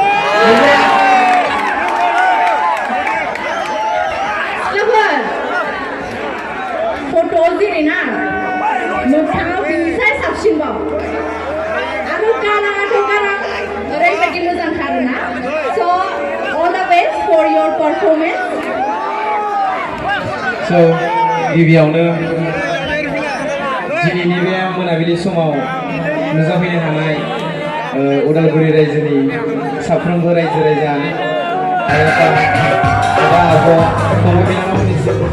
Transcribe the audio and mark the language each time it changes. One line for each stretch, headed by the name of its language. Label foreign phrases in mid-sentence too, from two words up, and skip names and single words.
Bodo: सिख्लाफोर फट'आव जेरै ना मोगथाङाव बिनिफ्राय साबसिनबाव आरो गाराङाथ' गारां ओरैबायदि मोजांथार ना स'
English: all the best for your performance
Bodo: स' गिबियावनो दिनैनि बे मोनाबिलि समाव नुजाफैनो हानाय उदालगुरि रायजोनि साफ्रोमबो रायजो राजा आदा आब' फंबाय बिनानावमोननिसिम